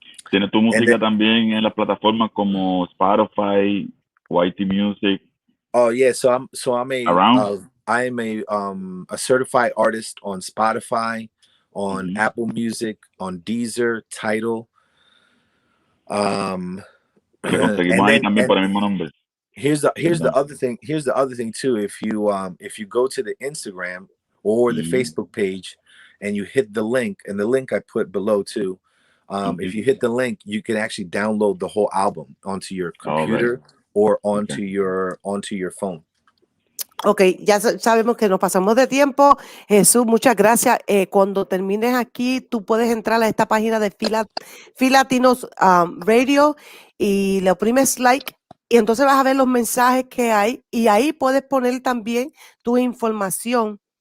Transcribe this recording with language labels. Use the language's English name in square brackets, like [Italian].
[Spanish] Tiene tu música también en las plataformas como Spotify, YT Music. [English] Oh yeah, so I'm a certified artist on Spotify, on Apple Music, on Deezer, Tidal. [Spanish] Conseguimos ahí también por el mismo nombre. [English] Here's the other thing. Here's the other thing too. If you go to the Instagram or the Facebook page and you hit the link, and the link I put below too. If you hit the link, you can actually download the whole album onto your computer or onto your phone. [Spanish] Ok, ya sabemos que nos pasamos de tiempo. Jesús, muchas gracias. Cuando termines aquí, tú puedes entrar a esta página de Latinos Radio y le oprimes like y entonces vas a ver los mensajes que hay y ahí puedes poner también tu información